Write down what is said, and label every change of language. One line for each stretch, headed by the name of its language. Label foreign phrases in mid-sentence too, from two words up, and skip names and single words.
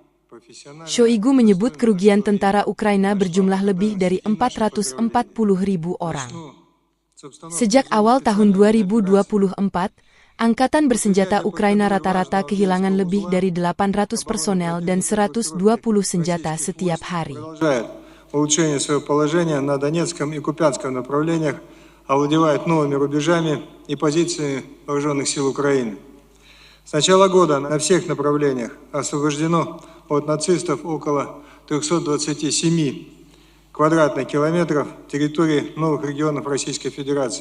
Indonesian: Shoigu menyebut kerugian tentara Ukraina berjumlah lebih dari 440.000 orang. Sejak awal tahun 2024, Angkatan Bersenjata Ukraina rata-rata kehilangan lebih dari 800 personel dan 120 senjata setiap hari.
Russian: Улучшение своего положения на Донецком и Купянском направлениях, овладевает новыми рубежами и позициями вооруженных сил Украины. С начала года на всех направлениях освобождено от нацистов около 327 квадратных километров территории новых регионов Российской Федерации.